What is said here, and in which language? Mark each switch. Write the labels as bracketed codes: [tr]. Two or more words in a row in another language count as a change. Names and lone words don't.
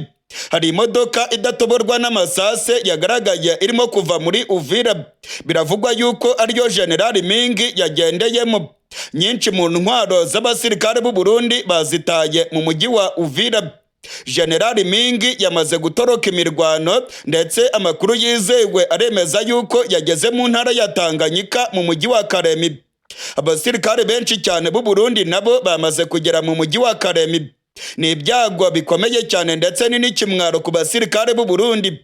[rw] Hari imodoka idatoborwa n'amasase yagaragaye irimo kuva muri Uvira. Biravugwa yuko ariyo General Mingi yagendeyemo. Nyinshi mu ntwaro z'abasirikare b'u Burundi bazitaye mu mujyi wa Uvira. General Mingi yamaze gutoroka imirwano ndetse amakuru yizewe aremeza yuko yageze mu ntara ya Tanganyika mu mujyi wa Karemi. Abasirikare benshi cyane b'u Burundi nabo bamaze kugera mu mujyi wa Karemi. Ni ibyago bikomeye cyane ndetse ni n'ikimwaro ku basirikare b'u Burundi.